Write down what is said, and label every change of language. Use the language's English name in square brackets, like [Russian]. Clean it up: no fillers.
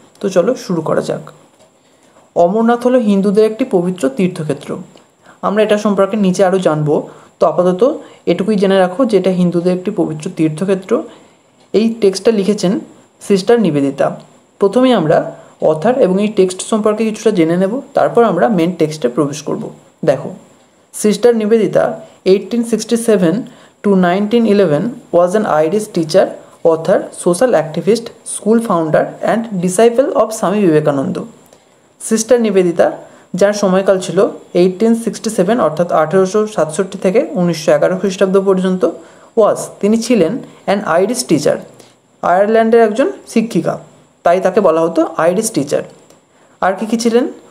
[Bangla] তো চলো শুরু করা যাক। অমরনাথ হলো হিন্দুদের একটি পবিত্র তীর্থক্ষেত্র। আমরা এটা সম্পর্কে নিচে আরও জানবো। তো আপাতত এটুকুই জেনে রাখো যে এটা হিন্দুদের একটি পবিত্র তীর্থক্ষেত্র। এই টেক্সটটা লিখেছেন সিস্টার নিবেদিতা। প্রথমেই আমরা অথার এবং এই টেক্সট সম্পর্কে কিছুটা জেনে নেব, তারপর আমরা মেন টেক্সটে প্রবেশ করব। [English] দেখো, Sister Nivedita, 1867 to 1911, was an Irish teacher, author, social activist, school founder, and disciple of Swami Vivekananda. [Bangla] Sister Nivedita, যার সময়কাল ছিল 1867 অর্থাৎ 1867 থেকে 1911 খ্রিস্টাব্দ পর্যন্ত, তিনি ছিলেন [English] an Irish teacher, [Bangla] আয়ারল্যান্ডের একজন শিক্ষিকা, তাই তাকে বলা হতো আইরিশ টিচার। আর কি ছিলেন?